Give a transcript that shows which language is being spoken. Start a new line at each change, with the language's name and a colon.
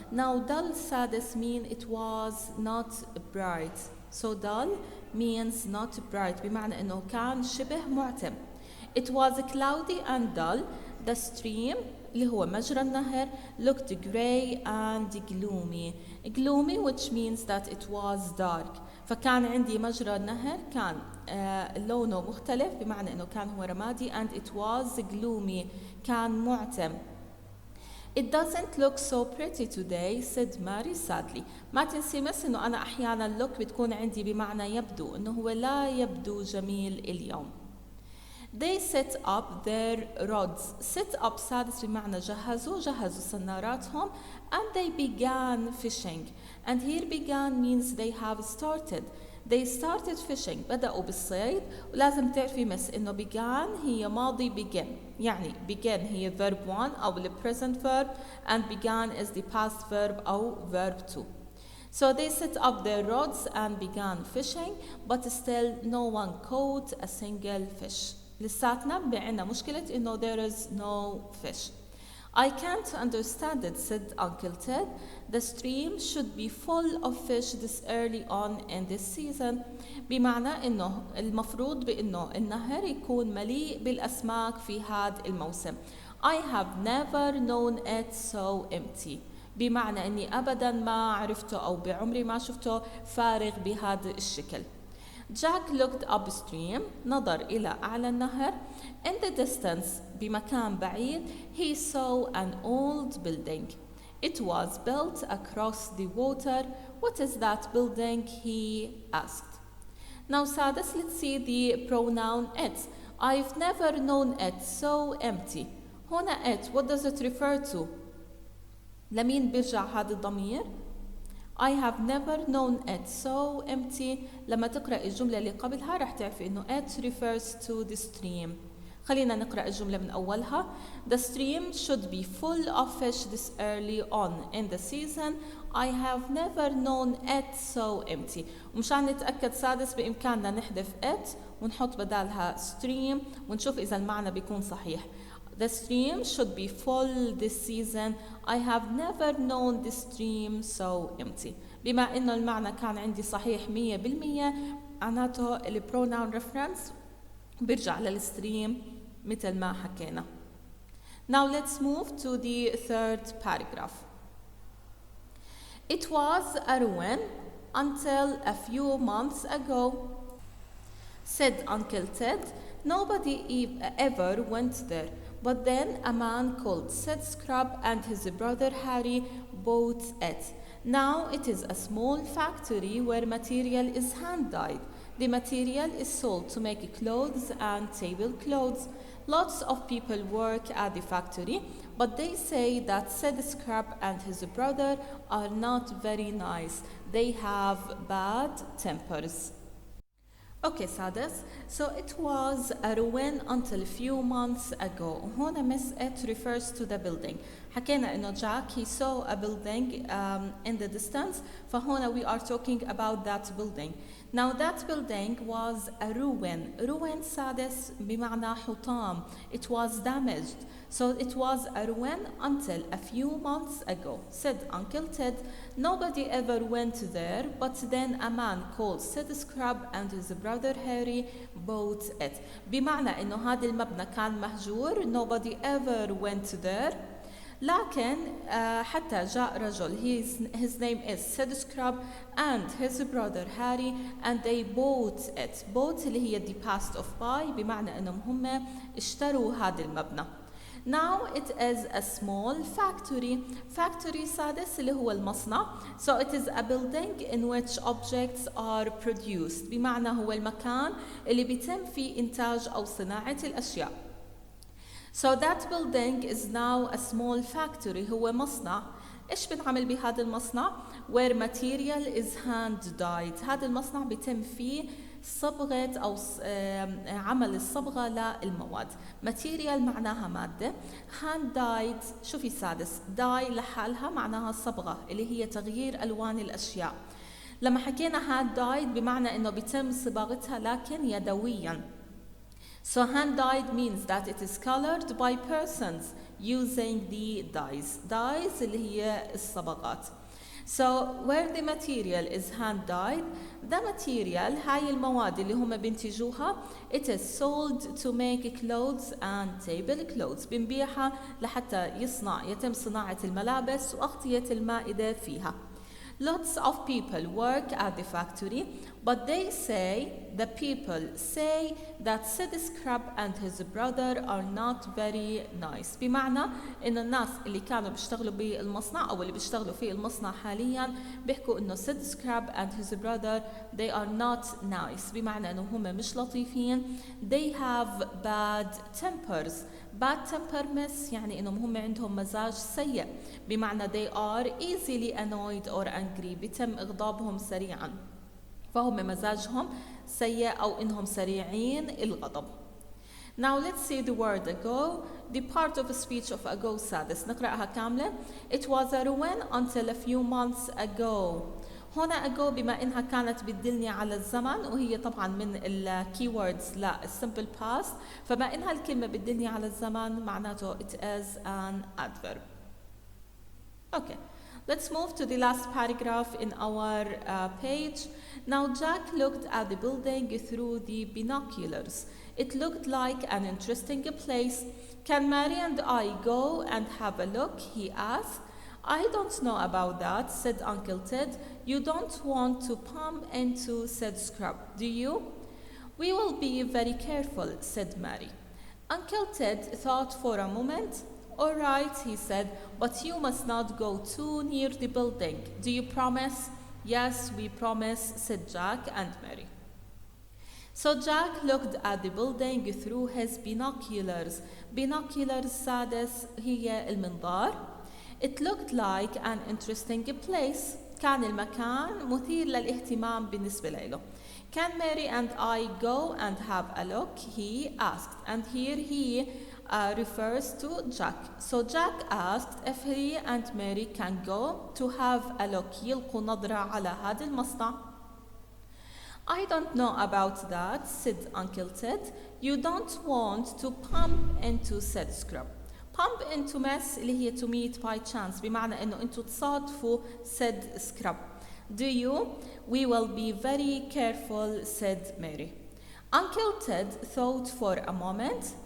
English: Now dull سادس mean it was not bright. So dull means not bright
Arabic: بمعنى انه كان شبه معتم.
English: It was cloudy and dull. The stream
Arabic: اللي هو مجرى النهر
English: looked grey and gloomy. Gloomy which means that it was dark.
Arabic: فكان عندي مجرى النهر كان لونه مختلف بمعنى انه كان هو رمادي
English: and it was gloomy
Arabic: كان معتم.
English: It doesn't look so pretty today, said Mary sadly.
Arabic: ما تنسي مس انه انا احيانا look بتكون عندي بمعنى يبدو انه هو لا يبدو جميل اليوم.
English: They set up their rods. Set up سادس
Arabic: بمعنى جهزوا صناراتهم
English: and they began fishing. And here began means they have started. They started fishing.
Arabic: بدأوا بالصيد ولازم تعرفي مس إنه began هي ماضي begin.
English: يعني begin هي verb 1 أو the present verb and began is the past verb أو verb 2. So they set up their rods and began fishing but still no one caught a single fish.
Arabic: لساتنا بعنا مشكلة إنه
English: there is no fish. I can't understand it, said Uncle Ted. The stream should be full of fish this early on in this season.
Arabic: بمعنى إنه المفروض بإنه النهر يكون مليء بالأسماك في هذا الموسم.
English: I have never known it so empty.
Arabic: بمعنى إني أبدا ما عرفته أو بعمري ما شفته فارغ بهذا الشكل.
English: Jack looked upstream.
Arabic: نظر إلى أعلى النهر.
English: In the distance
Arabic: بمكان بعيد
English: he saw an old building. It was built across the water. What is that building? He asked. Now سادس, let's see the pronoun it. I've never known it so empty. هنا it, what does it refer to?
Arabic: لمين بيرجع هذا الضمير؟
English: I have never known it so empty.
Arabic: لما تقرأ الجملة اللي قبلها رح تعرفي إنه
English: it refers to the stream.
Arabic: خلينا نقرأ الجملة من أولها.
English: The stream should be full of fish this early on in the season. I have never known it so empty.
Arabic: ومشان نتأكد سادس بإمكاننا نحذف it ونحط بدالها stream ونشوف إذا المعنى بيكون صحيح.
English: The stream should be full this season. I have never known the stream so empty.
Arabic: بما إنه المعنى كان عندي صحيح 100% معناته ال pronoun reference بيرجع للستريم مثل ما حكينا.
English: Now let's move to the third paragraph. It was a ruin until a few months ago, said Uncle Ted. Nobody ever went there. But then a man called Sid Scrub and his brother Harry bought it. Now it is a small factory where material is hand-dyed. The material is sold to make clothes and tablecloths. Lots of people work at the factory, but they say that Sid Scrub and his brother are not very nice. They have bad tempers. Okay, سادس. So it was a ruin until a few months ago. هنا miss it refers to the building.
Arabic: حكينا إنه
English: Jack he saw a building in the distance. فهنا we are talking about that building. Now that building was a ruin.
Arabic: Ruin سادس بمعنى حطام.
English: It was damaged. So it was a ruin until a few months ago, said Uncle Ted. Nobody ever went there, but then a man called Sid Scrub and his brother Harry bought it.
Arabic: بمعنى إنه هذا المبنى كان مهجور.
English: Nobody ever went there.
Arabic: لكن حتى جاء رجل
English: his name is Sid Scrub and his brother Harry and they bought it.
Arabic: Bought اللي هي
English: the past of buy
Arabic: بمعنى إنهم هم اشتروا هذا المبنى.
English: Now it is a small factory.
Arabic: Factory سادس اللي هو المصنع.
English: So it is a building in which objects are produced.
Arabic: بمعنى هو المكان اللي بيتم فيه إنتاج أو صناعة الأشياء.
English: So that building is now a small factory.
Arabic: هو مصنع. إيش بنعمل بهذا المصنع؟
English: Where material is hand dyed.
Arabic: هذا المصنع بيتم فيه صبغة أو عمل الصبغة للمواد. Material معناها مادة. hand dyed شو في سادس؟ dye لحالها معناها صبغة اللي هي تغيير ألوان الأشياء. لما حكينا hand dyed بمعنى إنه بيتم صباغتها لكن يدوياً.
English: So hand dyed means that it is colored by persons using the dyes.
Arabic: Dyes اللي هي الصبغات.
English: So where the material is hand dyed, the material
Arabic: هاي المواد اللي هم بينتجوها
English: it is sold to make clothes and table clothes.
Arabic: بنبيعها لحتى يتم صناعة الملابس وأغطية المائدة فيها.
English: Lots of people work at the factory, but the people say that Sid Scrub and his brother are not very nice.
Arabic: بمعنى إن الناس اللي كانوا بيشتغلوا بالمصنع أو اللي بيشتغلوا في المصنع حالياً بيحكوا إنه
English: Sid Scrub and his brother they are not nice.
Arabic: بمعنى إنه هم مش لطيفين.
English: They have bad tempers. bad temperaments
Arabic: يعني إنهم هم عندهم مزاج سيء.
English: بمعنى they are easily annoyed or angry.
Arabic: بيتم إغضابهم سريعاً. فهم مزاجهم سيء أو إنهم سريعين الغضب.
English: Now let's see the word ago. The part of a speech of ago سادس
Arabic: نقرأها كاملة.
English: It was a ruin until a few months ago.
Arabic: هنا ago بما إنها كانت بتدلني على الزمن وهي طبعا من ال keywords للsimple past فما إنها الكلمة بتدلني على الزمن معناته
English: it is an adverb. Okay. Let's move to the last paragraph in our page. Now Jack looked at the building through the binoculars. It looked like an interesting place. Can Mary and I go and have a look? He asked. I don't know about that, said Uncle Ted. You don't want to bump into Sid Scrub, do you? We will be very careful, said Mary. Uncle Ted thought for a moment. All right, he said, but you must not go too near the building. Do you promise? Yes, we promise, said Jack and Mary. So Jack looked at the building through his binoculars.
Arabic: Binoculars سادس هي المنظار.
English: It looked like an interesting place.
Arabic: كان المكان مثير للاهتمام بالنسبة له.
English: Can Mary and I go and have a look? He asked. And here he refers to Jack. So Jack asked if he and Mary can go to have a look.
Arabic: يلقوا نظرة على هذا المصنع.
English: I don't know about that, said Uncle Ted. You don't want to bump into Sid Scrub. Bump into mess اللي هي to meet by chance
Arabic: بمعنى إنه أنتوا تصادفوا
English: Sid Scrub. Do you? We will be very careful, said Mary. Uncle Ted thought for a moment.